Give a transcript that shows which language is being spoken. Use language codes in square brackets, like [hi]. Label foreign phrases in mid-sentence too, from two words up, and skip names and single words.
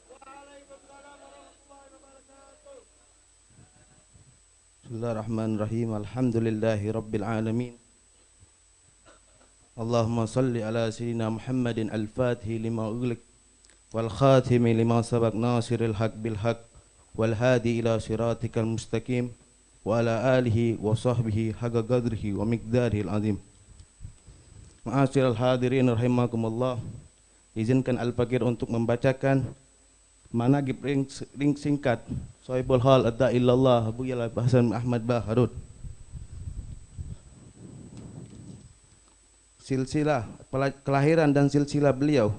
[ar] بسم الله الرحمن الرحيم. الحمد لله رب العالمين. اللهم صل على سيدنا محمد الفاتح لما أغلق والخاتم لما سبق ناصر الحق بالحق والهادي إلى صراطك المستقيم وعلى آله وصحبه حق قدره ومقداره العظيم. معاشر الحاضرين رحمكم الله, [id] izinkan Al-Fakir untuk membacakan managib ring singkat Sahibul Hal [ar] الداعي إلى الله [id] Abuya Al-Habib Hasan Ahmad Baharun. Silsilah kelahiran dan silsilah beliau.